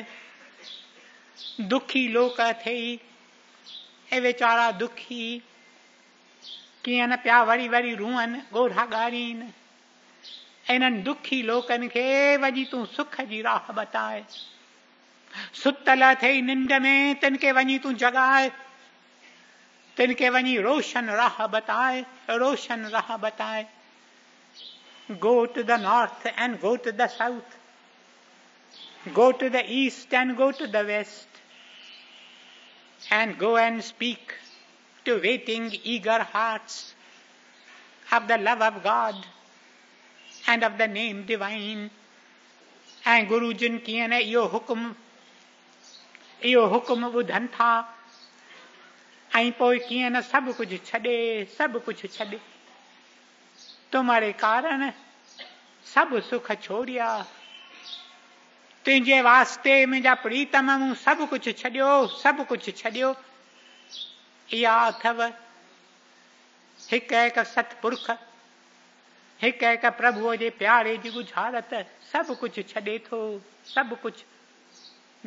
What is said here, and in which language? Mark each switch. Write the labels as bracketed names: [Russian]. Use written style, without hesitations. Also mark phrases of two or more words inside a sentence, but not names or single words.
[Sindhi] दुखी लोक अथई, ए वीचारा दुखी कीअं न पिया वरी वरी रुअनि, ॻोढ़ा ॻारीनि। इन्हनि दुखी लोकनि खे वञी तूं सुख जी राह बताए। सुतल अथई निंड में, तिनके वञी तूं जगाए, तिनके वञी रोशन राह बताए, रोशन राह बताए। [English] Go to the north and go to the south, go to the east and go to the west, and go and speak to waiting eager hearts of the love of God and of the name divine. [Sindhi] ऐं गुरु जिन कीअं न इहो हुकुम ॿुधनि था ऐं पोइ कीअं न सभु कुझु छॾे, सभु कुझु छॾे। [Hindi] तुम्हारे कारण सब सुख छोड़िया, [Sindhi] तुंहिंजे वास्ते मुंहिंजा प्रीतम मूं सभु कुझु छॾियो, सभु कुझु छॾियो। इहा अथव हिकु हिकु सतपुरख, हिकु हिकु प्रभुअ जे प्यारे जी गुज़ारत। सभु कुझु छॾे थो, सभु कुझु।